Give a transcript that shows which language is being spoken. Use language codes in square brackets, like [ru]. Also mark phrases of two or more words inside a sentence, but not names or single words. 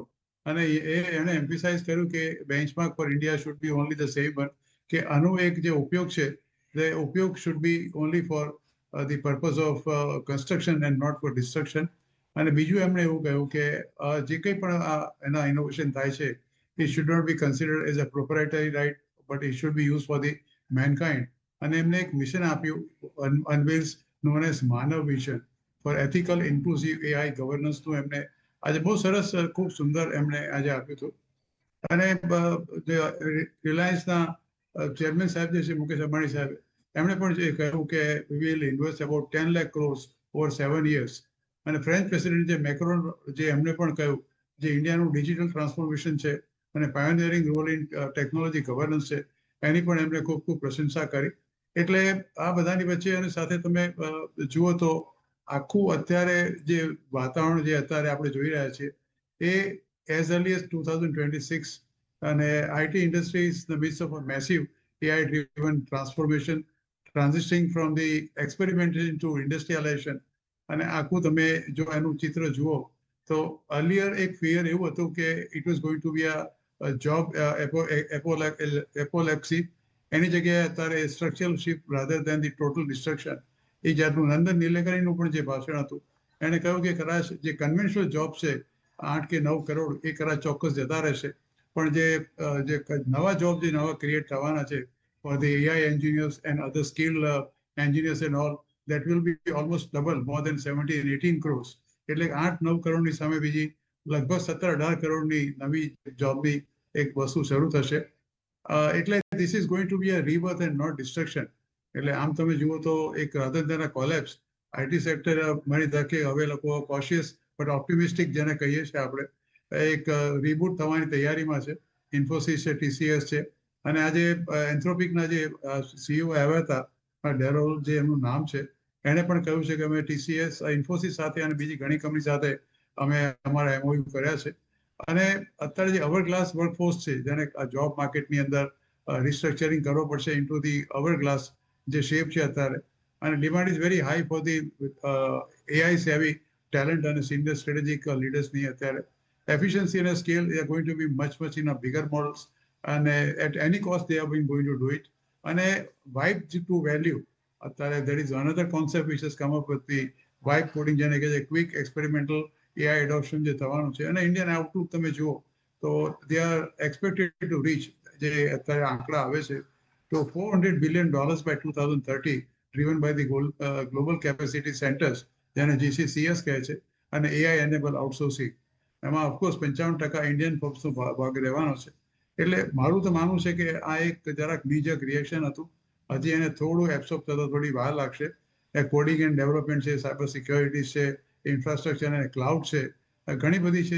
[gu] અને એણે એમ્ફિસાઇઝ કર્યું કે [en] benchmark for India should be only the same one, [gu] કે આનો એક જે ઉપયોગ છે તે ઉપયોગ [en] should be only for the purpose of construction and not for destruction. [gu] અને બીજું એમણે એવું કહ્યું કે જે કંઈ પણ એના ઇનોવેશન થાય છે [en] it should not be considered as a proprietary right, but it should be used for the mankind. [gu] અને એમને એક મિશન આપ્યું, [en] unveils known as Manav mission for ethical inclusive AI governance-nu [gu] એમને આજે બહુ સરસ, ખૂબ સુંદર એમણે આજે આપ્યું હતું. અને રિલાયન્સના ચેરમેન સાહેબ જે છે મુકેશ અંબાણી સાહેબ, એમણે પણ જે કહ્યું કે [en] we will invest about 10 lakh crores over 7 years. [gu] અને [en] French president [gu] જે મેક્રોન, જે એમણે પણ કહ્યું જે ઇન્ડિયાનું [en] digital transformation [gu] છે અને [en] pioneering role in technology governance [gu] છે, એની પણ એમણે ખૂબ પ્રશંસા કરી. એટલે આ બધાની વચ્ચે અને સાથે તમે જુઓ તો આખું અત્યારે જે વાતાવરણ જે અત્યારે આપણે જોઈ રહ્યા છીએ એ [en] as early as 2026, [gu] અને [en] IT industry is the midst of a massive AI driven transformation, transitioning from the experimentation to industrialization. [gu] અને આખું તમે જો એનું ચિત્ર જુઓ તો અર્લિયર એક ફિયર એવું હતું કે [en] it was going to be a job apocalypse. [gu] એની જગ્યાએ અત્યારે [en] structural shift rather than the total destruction. [gu] એ જાતનું નંદન નીલેકણીનું પણ જે ભાષણ હતું, એણે કહ્યું કે કદાચ જે [en] conventional job [gu] છે 8 કે 9 કરોડ, એ કદાચ ચોક્કસ જતા રહેશે, પણ જે નવા જોબ જે નવા ક્રિએટ થવાના છે [en] for the AI engineers and other skilled engineers and all, that will be almost double, more than 17 and 18 crores. [gu] એટલે 8-9 કરોડની સામે બીજી લગભગ 17-18 કરોડની નવી જોબની એક વસ્તુ શરૂ થશે. [en] એટલે this is going to be a rebirth and not destruction. [gu] એટલે આમ તમે જુઓ તો એક [en] rather than a collapse, IT sector [gu] મારી તકે હવે લોકો [en] cautious but optimistic [gu] જેને કહીએ છીએ આપણે, એક રીબૂટ થવાની તૈયારીમાં છે. ઇન્ફોસિસ છે, TCS છે, અને આજે એન્થ્રોપિકના જે CEO આવ્યા હતા, ડેરોલ જે એમનું નામ છે, એણે પણ કહ્યું છે કે અમે TCS, ઇન્ફોસિસ સાથે અને બીજી ઘણી કંપની સાથે અમે અમારા MOU કર્યા છે. અને અત્યારે જે [en] hour class workforce [gu] છે, જેને [en] job market-ni [gu] અંદર રિસ્ટ્રક્ચરિંગ કરવો પડશે [en] into the hour class [gu] જે શેપ છે અત્યારે, અને [en] demand is very high for the AI savvy talent [gu] અને [en] senior strategic leaders-ni [gu] અત્યારે. [en] Efficiency and scale, they are going to be much in a bigger models, and at any cost they have been going to do it. And vibe to value, there is another concept which has come up with the vibe coding, [gu] જેને કે [en] quick experimental AI adoption [gu] જે થવાનું છે. [en] અને Indian outlook [gu] તમે જુઓ તો [en] they are expected to reach, [gu] જે અત્યારે આંકડા આવે છે, તો [en] $400 billion by 2030, driven by the global capacity centers, [gu] જેને GCCS કહે છે, અને [en] AI enable outsourcing. [gu] એમાં ઓફકોર્સ 55% [en] Indian Forbes-no [gu] ભાગ રહેવાનો છે. એટલે મારું તો માનવું છે કે આ એક જરાક બીજક રિએક્શન હતું. હજી એને થોડું એબ્સોર્બ થતા થોડી વાર લાગશે. એ [en] coding and development [gu] છે, [en] cyber security [gu] છે, ઇન્ફ્રાસ્ટ્રક્ચર અને ક્લાઉડ છે, ઘણી બધી છે.